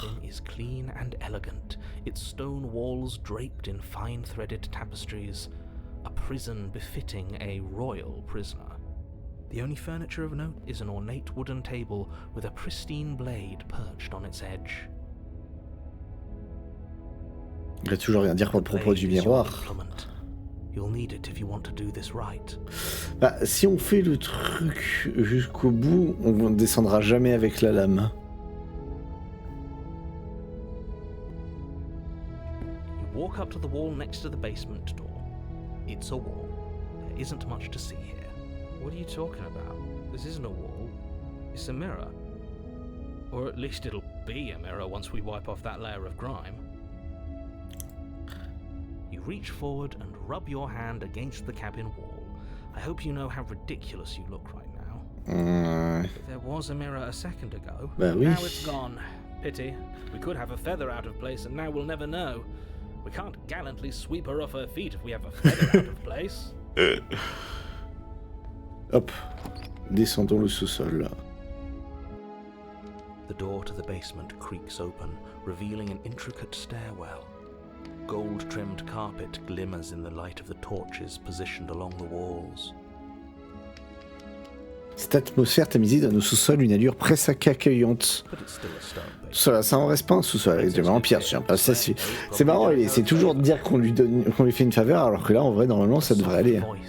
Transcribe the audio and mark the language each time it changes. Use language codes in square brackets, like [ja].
[en] The cabin is clean and elegant, its stone walls draped in fine-threaded tapestries. A prison befitting a royal prisoner. The only furniture of note is an ornate wooden table with a pristine blade perched on its edge. [fr] Il va toujours rien dire pour le propos du miroir. [en] You'll need it if you want to do this right. [fr] Bah, si on fait le truc jusqu'au bout, on ne descendra jamais avec la lame. [en] You walk up to the wall next to the basement door. It's a wall. There isn't much to see here. What are you talking about? This isn't a wall. It's a mirror. Or at least it'll be a mirror once we wipe off that layer of grime. You reach forward and rub your hand against the cabin wall. I hope you know how ridiculous you look right now. There was a mirror a second ago. [fr] Bah oui. [en] Now it's gone. Pity. We could have a feather out of place and now we'll never know. We can't gallantly sweep her off her feet if we have a feather out of place. [fr] Hop, descendons le sous-sol. [en] The door to the basement creaks open, revealing an intricate stairwell. Gold-trimmed carpet glimmers in the light of the torches positioned along the walls. [fr] Cette atmosphère tamisée donne au sous-sol une allure presque accueillante. Ça en reste pas un sous-sol avec des vampires. C'est marrant, c'est toujours de dire qu'on lui fait une faveur, alors que là, en vrai, normalement, ça devrait aller.